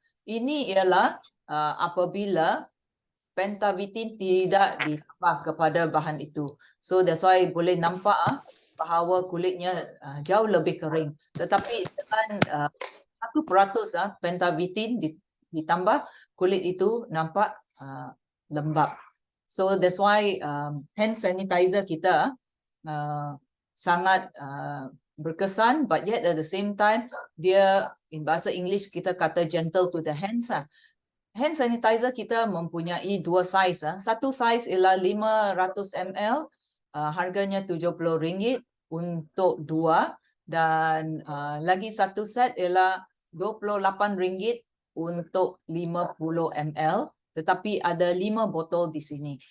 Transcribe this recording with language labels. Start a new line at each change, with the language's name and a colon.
Malay: Ini ialah apabila pentavitin tidak ditambah kepada bahan itu.
English: So that's why
Malay: boleh nampak bahawa kulitnya jauh lebih kering. Tetapi dengan 1% pentavitin ditambah, kulit itu nampak lembap.
English: So that's why hand sanitizer
Malay: kita sangat berkesan,
English: but yet at the same time dia, in
Malay: bahasa English kita kata
English: gentle to the hands.
Malay: Hand sanitizer kita mempunyai dua saiz. Satu saiz ialah 500 ml, harganya RM70 untuk dua, dan lagi satu set ialah RM28 untuk 50 ml, tetapi ada 5 botol di sini.